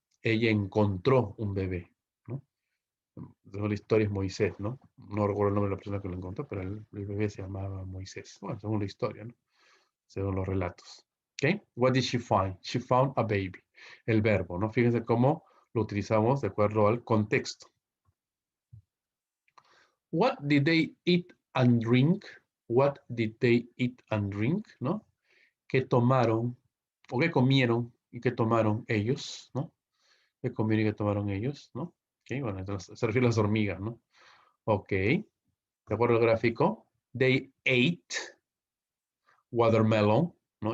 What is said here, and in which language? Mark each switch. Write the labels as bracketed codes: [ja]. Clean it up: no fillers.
[es] Ella encontró un bebé, ¿no? La historia es Moisés, ¿no? No recuerdo el nombre de la persona que lo encontró, pero el bebé se llamaba Moisés. Bueno, según la historia, ¿no? Según los relatos. ¿Ok? [en] What did she find? She found a baby. [es] El verbo, ¿no? Fíjense cómo lo utilizamos de acuerdo al contexto. [en] What did they eat and drink? What did they eat and drink? [es] ¿No? ¿Qué tomaron o qué comieron y qué tomaron ellos? ¿No? ¿Qué comieron y qué tomaron ellos? ¿No? Ok, bueno, entonces se refiere a las hormigas, ¿no? Ok, de acuerdo al gráfico. [en] They ate watermelon, [es] ¿no?